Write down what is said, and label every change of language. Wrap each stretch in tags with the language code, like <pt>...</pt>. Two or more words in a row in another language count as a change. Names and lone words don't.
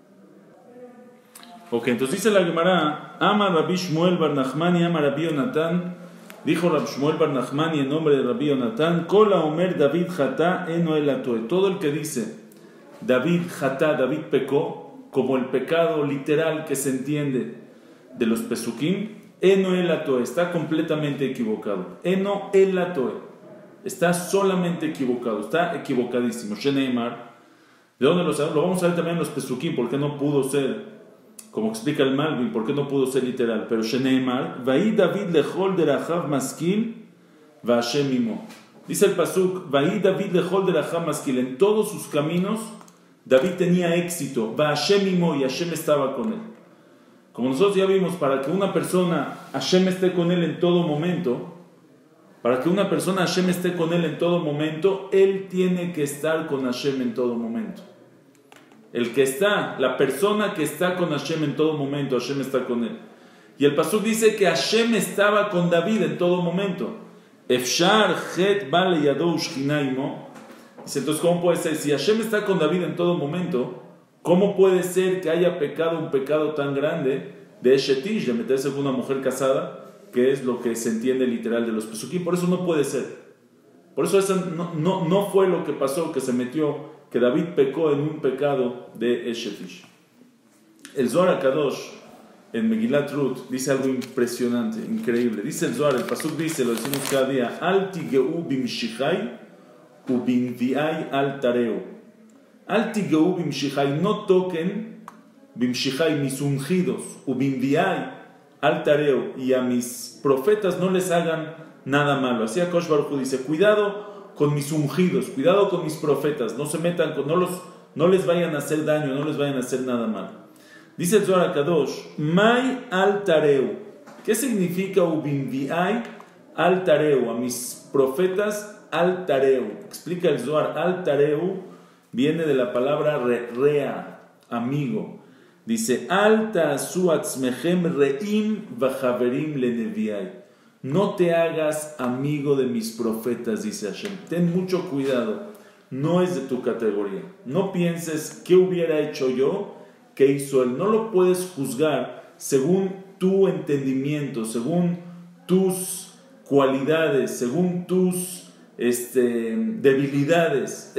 <es>Ok, entonces dice la Gemara,</es> <he>אמר רבי שמואל בר נחמני, אמר רבי יונתן.</he> <es>Dijo Rabbi Shmuel bar Nachmani en nombre de Rabbi Yonatan,</es> <he>כל האומר דוד חטא אינו אלא טועה.</he> <es>Todo el que dice</es> <he>דוד חטא,</he> <es>David pecó, como el pecado literal que se entiende de los pesukim,</es> <he>אינו אלא טועה,</he> <es>está completamente equivocado.</es> <he>אינו אלא טועה,</he> <es>está solamente equivocado, está equivocadísimo. Sheneimar, ¿de dónde lo sabemos? Lo vamos a ver también en los pesukim, porque no pudo ser, como explica el Malvin, porque no pudo ser literal.</es> <he>Pero שנאמר ויהי דוד לכל דרכיו משכיל והשם עמו.</he> <es>Dice el pasuk,</es> <he>ויהי דוד לכל דרכיו משכיל,</he> <es>en todos sus caminos David tenía éxito,</es> <he>והשם עמו,</he> <es>y Hashem estaba con él. Como nosotros ya vimos, para que una persona Hashem esté con él en todo momento, él tiene que estar con Hashem en todo momento. La persona que está con Hashem en todo momento, Hashem está con él. Y el pasuk dice que Hashem estaba con David en todo momento.</es> <he>אפשר חטא בא לידו ושכינה עמו.</he> <es>Dice, entonces, ¿cómo puede ser? Si Hashem está con David en todo momento, ¿cómo puede ser que haya pecado un pecado tan grande de Eshetish, de meterse con una mujer casada, que es lo que se entiende literal de los pesukim? Por eso no puede ser. Por eso eso no fue lo que pasó, que se metió, que David pecó en un pecado de Eshetish. El Zohar HaKadosh, en Megillat Ruth, dice algo impresionante, increíble. Dice el Zohar, el pasuk dice, lo decimos cada día,</es> <he>אל תגעו במשיחי ובנביאי אל תרעו. אל תגעו במשיחי,</he> <es>no toquen bimshichai, mis ungidos,</es> <he>ובנביאי אל תרעו,</he> <es>y a mis profetas no les hagan nada malo. Así</es> <he>הקדוש ברוך הוא</he> <es>dice, cuidado con mis ungidos, cuidado con mis profetas, no se metan con, no les vayan a hacer daño, no les vayan a hacer nada malo. Dice el Zohar HaKadosh,</es> <he>מאי אל תרעו.</he> <es>¿Qué significa</es> <he>ובנביאי אל תרעו?</he> <es>A mis profetas</es> <he>אל תרעו.</he> <es>Explica el Zohar,</es> <he>אל תרעו</he> <es>viene de la palabra rea, amigo. Dice,</es> <he>אל תעשו עצמכם רעים וחברים לנביאי.</he> <es>No te hagas amigo de mis profetas, dice Hashem. Ten mucho cuidado, no es de tu categoría. No pienses qué hubiera hecho yo, qué hizo él. No lo puedes juzgar según tu entendimiento, según tus cualidades, según tus debilidades.</es>